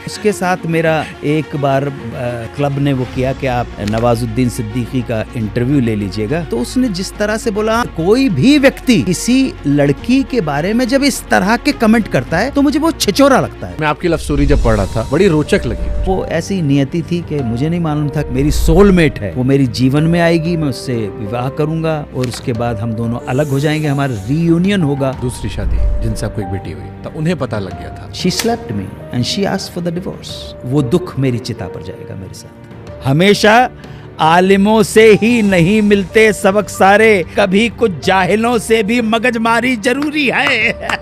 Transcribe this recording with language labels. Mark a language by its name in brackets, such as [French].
[Hindi] उसके साथ मेरा एक बार क्लब ने वो किया कि आप नवाजुद्दीन सिद्दीकी का इंटरव्यू ले लीजिएगा, तो उसने जिस तरह से बोला, कोई भी व्यक्ति किसी लड़की के बारे में जब इस तरह के कमेंट करता है तो मुझे वो छिचोरा लगता है। मैं आपकी लव स्टोरी जब पढ़ रहा था, बड़ी रोचक लगी। वो ऐसी नियति थी कि मुझे नहीं मालूम था मेरी सोलमेट है, वो मेरी जीवन में आएगी, मैं उससे विवाह करूंगा और उसके बाद हम दोनों अलग हो जाएंगे, हमारा रीयूनियन होगा। दूसरी शादी जिनसे आपको एक बेटी हुई, तो उन्हें पता लग गया था। [English] She slapped me and she asked for the divorce. [Hindi] वो दुख मेरी चिता पर जाएगा मेरे साथ। हमेशा आलिमों से ही नहीं मिलते सबक सारे, कभी कुछ जाहिलों से भी मगजमारी जरूरी है।